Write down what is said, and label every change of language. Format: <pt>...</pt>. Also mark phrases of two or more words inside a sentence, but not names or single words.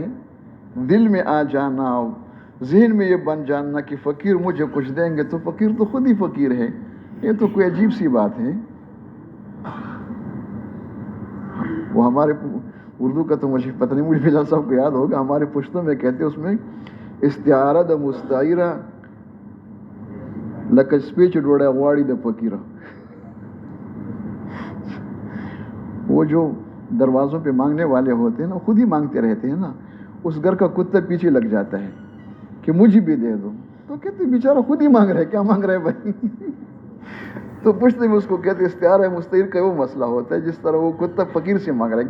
<ur>دل میں آ جانا، ذہن میں یہ بن جاننا کہ فقیر مجھے کچھ دیں گے، تو فقیر تو خود ہی فقیر ہے. یہ تو کوئی عجیب سی بات ہے. وہ ہمارے اردو کا تو مجھے پتہ نہیں، مجھے فضل صاحب کو یاد ہوگا، ہمارے پشتوں میں کہتے اس میں استعارہ</ur> <ps>دا مستعیرہ لکه سپیچ ډوډۍ غواړي د فقیره.</ps> <ur>وہ جو دروازوں پہ مانگنے والے ہوتے ہیں نا، خود ہی مانگتے رہتے ہیں نا. اس گھر کا کتا پیچھے لگ جاتا ہے کہ مجھے بھی دے دو، تو کہتے بیچارہ خود ہی مانگ رہے، کیا مانگ رہے بھائی؟ تو پوچھتے میں اس کو کہتے استعارہ مستعیر کا وہ مسئلہ ہوتا ہے، جس طرح وہ کتا فقیر سے مانگ رہا ہے.</ur>